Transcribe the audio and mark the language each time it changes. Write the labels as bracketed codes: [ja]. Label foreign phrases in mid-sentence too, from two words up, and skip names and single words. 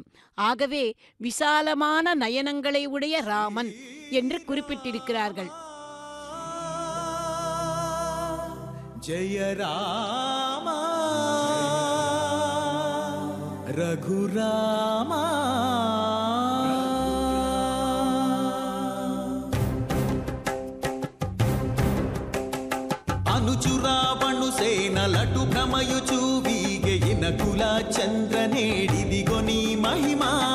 [ta] ஆகவே விசாலமான நயனங்களை உடைய ராமன் என்று குறிப்பிட்டிருக்கிறார்கள். [te] జయ రామా రఘురామా అనుచురావణు సేనలటు భ్రమయుచు వీగెయిన కుల చంద్రనేడిదిగో నీ మహిమా.